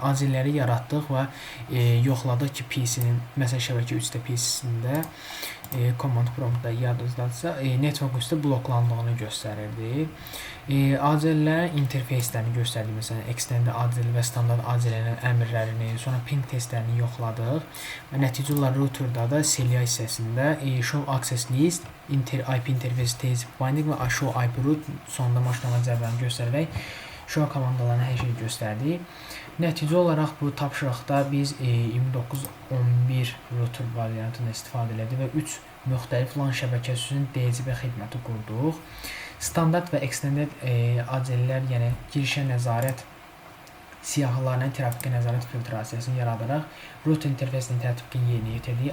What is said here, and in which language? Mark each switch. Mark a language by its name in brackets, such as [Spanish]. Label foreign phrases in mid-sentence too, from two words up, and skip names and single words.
[Azerbaijani] ACL-ləri yaratdıq və yoxladıq ki PC-nin məsələn şəbəkə 3-də PC-sində [English] command promptda [Azerbaijani] yadınızdadırsa network üstə bloklandığını göstərirdi. ACL-lərin interfeyslərini göstərdik. Məsələn [English] extended ACL [Azerbaijani] və standart ACL-lərin əmrlərini, sonra ping testlərini yoxladıq. Və nəticə olaraq routerda da CLI hissəsində [English] show access list, IP interface DHCP binding [Azerbaijani] və [English] show IP route [Azerbaijani] sonunda maşınlama cədvəlini göstərərək show komandalarını hər şeyi göstərdik. Nəticə olaraq bu tapşırıqda biz 29.11 router variantını istifadə edirik və 3 müxtəlif LAN şəbəkəsi üçün DHCP xidməti qurduq. Standart və [English] extended ACL-lər, [Azerbaijani] yəni girişə nəzarət siyahılarla trafikə nəzarət filtrasiyasını yaradaraq router interfeysinin tətbiqini yerinə yetirdik.